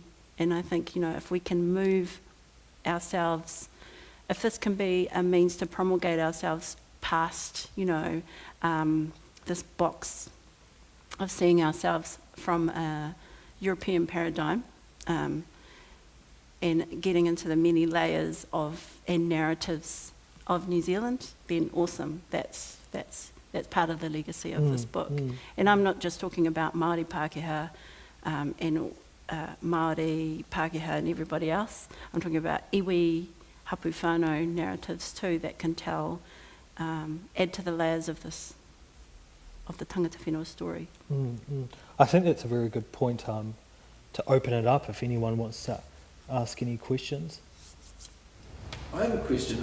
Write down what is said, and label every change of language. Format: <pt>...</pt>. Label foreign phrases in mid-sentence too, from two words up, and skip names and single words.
<en>And I think, if we can move ourselves, if this can be a means to promulgate ourselves past, this box of seeing ourselves from a European paradigm, and getting into the many layers and narratives of New Zealand, then awesome. That's part of the legacy of this book. And I'm not just talking about Māori Pākehā and Māori Pākehā and everybody else. I'm talking about</en> <mi>iwi, hapu whānau</mi> <en>narratives too that can tell, add to the layers of the</en> <mi>Tangata Whenua</mi> <en>story. I think that's a very good point to open it up if anyone wants to ask any questions. I have a question.</en>